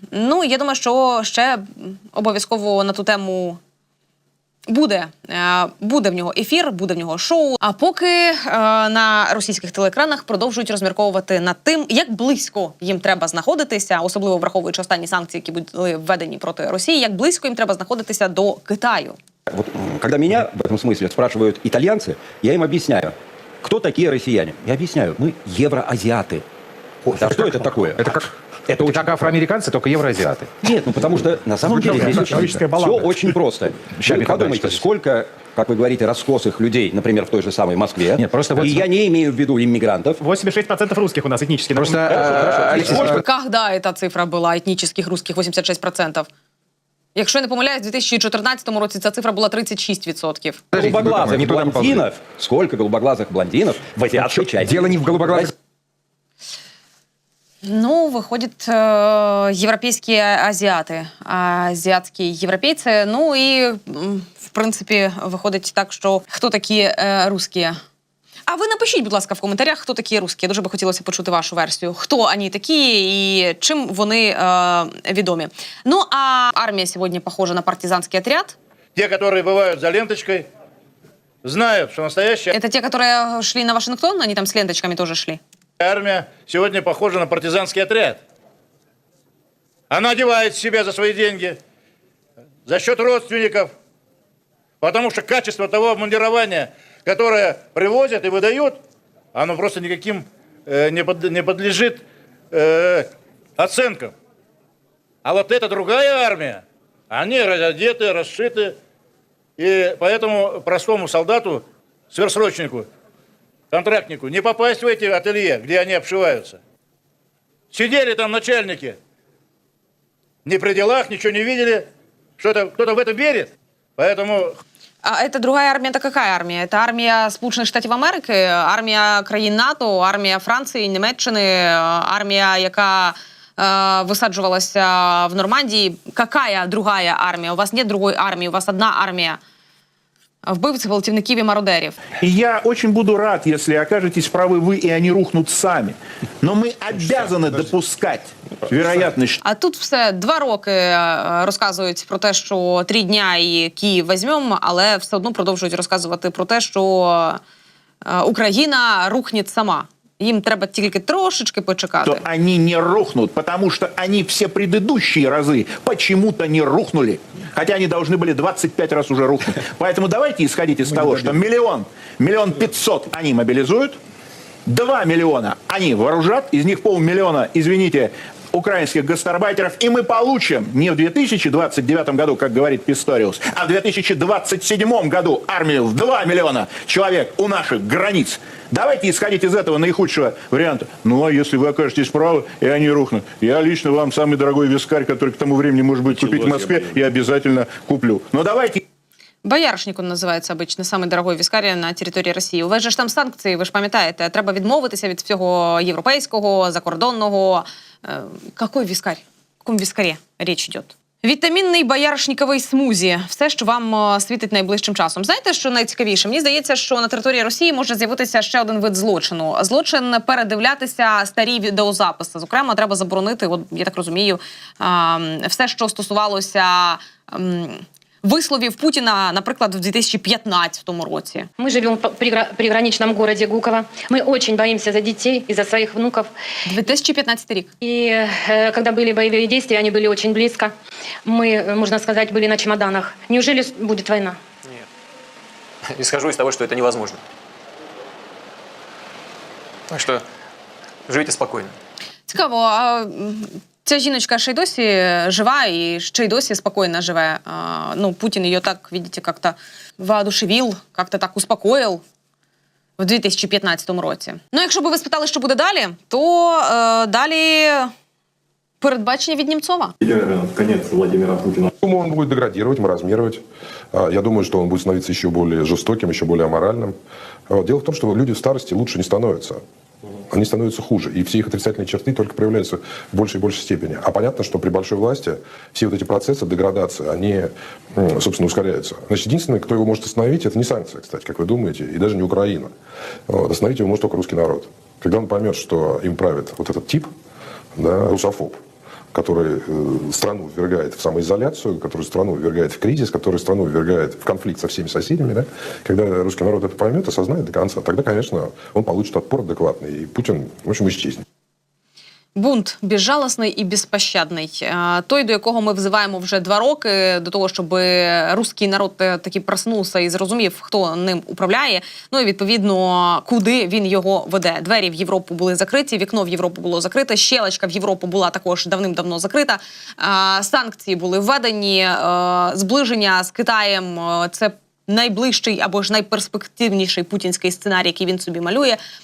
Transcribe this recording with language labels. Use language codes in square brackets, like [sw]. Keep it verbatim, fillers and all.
[uk] Ну, я думаю, що ще обов'язково на ту тему Буде. Е, Буде в нього ефір, буде в нього шоу. А поки е, на російських телеекранах продовжують розмірковувати над тим, як близько їм треба знаходитися, особливо враховуючи останні санкції, які були введені проти Росії, як близько їм треба знаходитися до Китаю. [ru] Вот, м, когда меня в этом смысле спрашивают итальянцы, я им объясняю, кто такие россияне. Я объясняю, мы евроазиаты. А что это такое? Это как Это у так афроамериканцы, только евроазиаты. Нет, ну потому что на самом деле здесь очень, все очень просто. Вы подумайте, сколько, как вы говорите, раскосых людей, например, в той же самой Москве. Нет, просто и вот... я не имею в виду иммигрантов. восемьдесят шесть процентов русских у нас этнически. Просто... Сколько... Когда эта цифра была етнічних русских восемьдесят шесть процентов? [uk] Якщо я не помиляюсь, в дві тисячі чотирнадцятому році ця цифра була [ru] тридцать шесть процентов. Голубоглазых блондинов? Сколько голубоглазых блондинов в азиатской части? Дело не в голубоглазых. Ну, выходит, э, европейские азиаты, азиатские европейцы. [uk] Ну и, в принципе, виходить так, що хто такі э, русські? А ви напишіть, будь ласка, в коментарях, хто такі русські. Дуже би хотілося почути вашу версію. Хто вони такі і чим вони э, відомі. Ну, а армія сьогодні похожа на партизанський отряд. [ru] Те, которые бывают за ленточкой, знают, что настоящая... Это те, которые шли на Вашингтон, они там с ленточками тоже шли? Армия сегодня похожа на партизанский отряд. Она одевает себя за свои деньги, за счет родственников, потому что качество того обмундирования, которое привозят и выдают, оно просто никаким э, не, под, не подлежит э, оценкам. А вот эта другая армия, они разодеты, расшиты, и поэтому простому солдату, сверхсрочнику, контрактнику, не попасть в эти ателье, где они обшиваются. Сидели там начальники, не при делах, ничего не видели, что-то кто-то в это верит, поэтому... А это другая армия, это какая армия? [uk] Это армия Сполучених Штатів Америки, армія країн НАТО, армія Франції, Німеччини, армія, яка э, висаджувалася в Нормандії. [ru] Какая другая армія? У вас нет другой армии, у вас одна армія. [uk] Вбивцев, волтівників і мародерів. [ru] И я очень буду рад, если окажетесь правы вы, и они рухнут сами. Но мы обязаны допускать вероятность. [uk] А тут все два роки розказують про те, що три дня і Київ візьмемо, але все одно продовжують розказувати про те, що Україна рухне сама. Им треба тільки трошечки почекати. [ru] То они не рухнут, потому что они все предыдущие разы почему-то не рухнули. Хотя они должны были двадцать пять раз уже рухнуть. Поэтому давайте исходить из того, что миллион, миллион пятьсот они мобилизуют, два миллиона они вооружат, из них полмиллиона, извините, украинских гастарбайтеров, и мы получим не в две тысячи двадцать девятом году, как говорит Писториус, а в две тысячи двадцать седьмом году армию в два миллиона человек у наших границ. Давайте исходить из этого наихудшего варианта. Ну, а если вы окажетесь правы, и они рухнут. Я лично вам самый дорогой вискарь, который к тому времени, может быть, купить в Москве, я обязательно куплю. Но давайте... [uk] Боярышник он називається обично, самий дорогой віскар на території Росії. У вас же ж там санкції, ви ж пам'ятаєте, треба відмовитися від всього європейського, закордонного. Е, какой віскар? В якому віскарі річ йде? Вітамінний бояришниковий смузі. Все, що вам світить найближчим часом. Знаєте, що найцікавіше? Мені здається, що на території Росії може з'явитися ще один вид злочину. Злочин передивлятися старі відеозаписи. Зокрема, треба заборонити, от, я так розумію, е, все, що стосувалося... Е, висловів Путіна, наприклад, в [ru] две тысячи пятнадцатом [uk] році. Ми живемо в приграничному місті Гуково. Ми дуже боїмося за дітей і за своїх внуків. [ru] две тысячи пятнадцатый рік. [uk] І е, коли були бойові дії, вони були дуже близько. Ми, можна сказати, були на чемоданах. [ru] Неужели [uk] буде війна? Ні. [ru] Исхожу из того, что это невозможно. Так что живите спокойно. [uk] Цікаво, а ця жіночка ще й досі жива і ще й досі спокійно живе. А, ну, Путін її так, [ru] видите, как-то воодушевил, как-то так [uk] успокоїв в [ru] две тысячи пятнадцатом [uk] році. Ну, якщо би ви спитали, що буде далі, то е, далі передбачення від Німцова. [ru] Конец Владимира Путина. Думаю, он будет деградировать, маразмировать. Я думаю, что он будет становиться еще более жестоким, еще более аморальным. Дело в том, что люди в старости лучше не становятся. Они становятся хуже, и все их отрицательные черты только проявляются в большей и большей степени. А понятно, что при большой власти все вот эти процессы деградации, они, собственно, ускоряются. Значит, единственное, кто его может остановить, это не санкции, кстати, как вы думаете, и даже не Украина. Вот, остановить его может только русский народ. Когда он поймет, что им правит вот этот тип, да, русофоб, который страну ввергает в самоизоляцию, который страну ввергает в кризис, который страну ввергает в конфликт со всеми соседями, да? Когда русский народ это поймет, осознает до конца, тогда, конечно, он получит отпор адекватный, и Путин, в общем, исчезнет. [uk] Бунт безжалосний і безпощадний. Той, до якого ми взиваємо вже два роки, до того, щоб русський народ таки проснувся і зрозумів, хто ним управляє, ну і, відповідно, куди він його веде. Двері в Європу були закриті, вікно в Європу було закрите, щелочка в Європу була також давним-давно закрита, санкції були введені, зближення з Китаєм – це найближчий або ж найперспективніший путінський сценарій, який він собі малює.